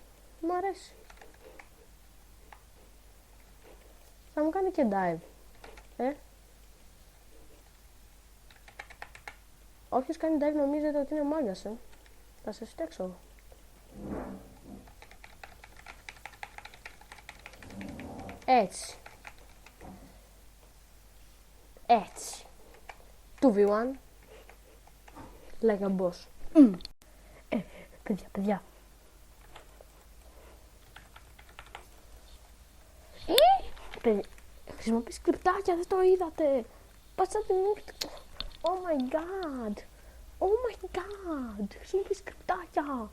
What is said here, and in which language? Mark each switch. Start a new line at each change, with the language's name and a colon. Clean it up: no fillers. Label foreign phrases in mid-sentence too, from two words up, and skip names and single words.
Greek: Μ' αρέσει. Θα μου κάνει και dive. Όποιος κάνει dive νομίζετε ότι είναι μάγκας, Θα σε στέξω. Έτσι. 2v1.
English: Like a boss.
Greek: Παιδιά. Χρησιμοποιείς κρυπτάκια, δεν το είδατε. Πάτσα την ούλτη.
English: Oh my god.
Greek: Χρησιμοποιείς κρυπτάκια.